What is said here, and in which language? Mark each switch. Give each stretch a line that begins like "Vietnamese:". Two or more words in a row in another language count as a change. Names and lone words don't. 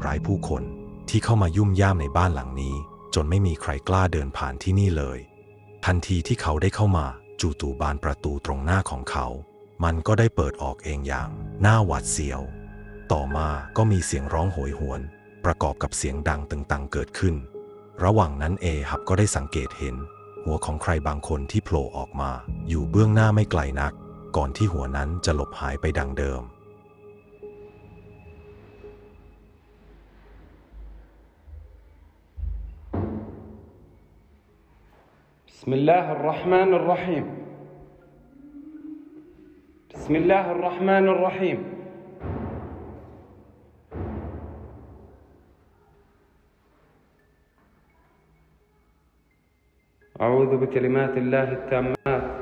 Thai: ร้ายผู้คนที่เข้ามายุ่มย่ามในบ้านหลังนี้จนไม่มีใครกล้าเดินผ่านที่นี่เลยทันทีที่เขาได้เข้ามาจู่ๆบานประตูตรงหน้าของเขามันก็ได้เปิดออกเองอย่างน่าหวาดเสียวต่อมาก็มีเสียงร้องโหยหวนประกอบกับเสียงดังตึงตังเกิดขึ้นระหว่างนั้นเอฮับก็ได้สังเกตเห็นหัวของใครบางคนที่โผล่ออกมาอยู่เบื้องหน้าไม่ไกลนักก่อนที่หัวนั้นจะหลบหายไปดังเดิม
Arabic: بسم الله الرحمن الرحيم بسم الله الرحمن الرحيم أعوذ بكلمات الله التامات